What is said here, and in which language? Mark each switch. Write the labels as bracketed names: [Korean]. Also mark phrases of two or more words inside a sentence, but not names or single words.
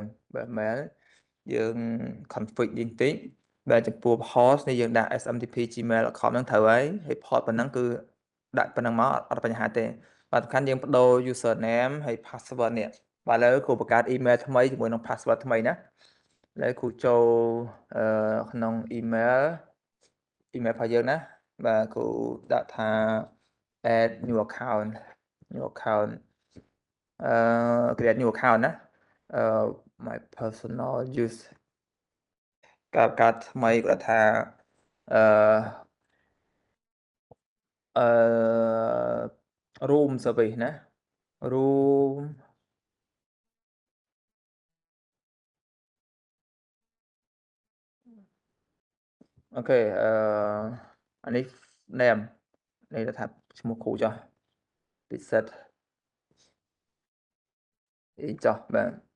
[Khmer] បាទ mail យើង config បន្តិចបាទចំពោះ host នេះយើងដាក់ smtp@gmail.com ហ្នឹងត្រូវហើយ port ប៉ុណ្ណឹងគឺដាក់ប៉ុណ្ណឹងមកអត់បញ្ហាទេបាទសំខាន់យើងបដូរ username ហើយ password នេះបាទឥឡូវគ្រូបង្កើត email ថ្មីជាមួយនឹង password ថ្មីណាឥឡូវគ្រូចូលក្នុង email របស់យើងណាបាទគ្រូដាក់ថា [English] add new account create new account ណា my personal use [Khmer] កើតថ្មីគាត់ថាអឺ អឺ [English] room service [Khmer] ណា room អូខេអានេះ name នេះថាឈ្មោះគ្រូចុះពិសិដ្ឋអីចុះបាទ